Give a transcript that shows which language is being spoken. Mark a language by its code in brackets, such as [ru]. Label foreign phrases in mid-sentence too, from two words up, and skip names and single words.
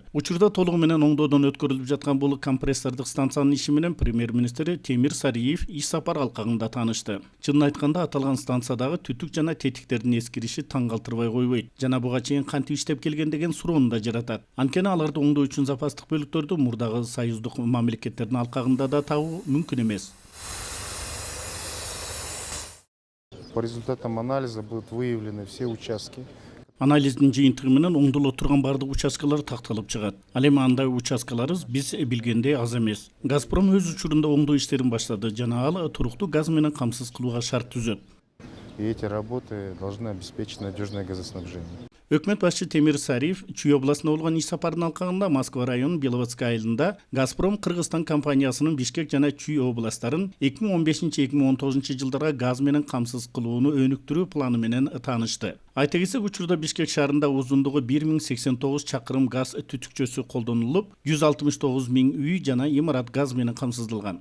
[ky] Учурда толугу менен оңдоодон өткөрүлүп жаткан бул компрессордук станциянын иши менен премьер-министри Темир Сариев иш сапар алкагында таанышты. Чынын айтканда аталган станциядагы түтүк жана тетиктердин эскириши таң калтырбай койбойт. Жана буга чейин кантип иштеп келген деген суроону да жаратат. Анткени аларды оңдоо үчүн запастык бөлүктөрдү мурдагы союздук мамлекеттердин алкагында да табуу мүмкүн эмес. [ru] По результатам анализа будут выявлены все участки. [ky] Анализдин жыйынтыгы менен оңдоло турган бардык участкалар такталып чыгат. Ал эми андай участкалар биз билгендей аз эмес. Газпром өз учурунда оңдоо иштерин баштады жана ал туруктуу газ менен камсыз кылууга шарт түзөт. [ru] И эти работы должны обеспечить надежное газоснабжение. [ky] Өкмөт башчы Темир Сариев Чүй областына болгон иш сапарынын алкагында Москва районунун Беловодскай айылында Газпром Кыргызстан компаниясынын Бишкек жана Чүй областтарын 2015-2019 жылдарга газ менен камсыз кылууну өнүктүрүү планы менен таанышты. Айта кетсек, учурда Бишкек шаарында узундугу 1089 чакырым газ түтүкчөсү колдонулуп, 169 миң үй жана имарат газ менен камсыздалган.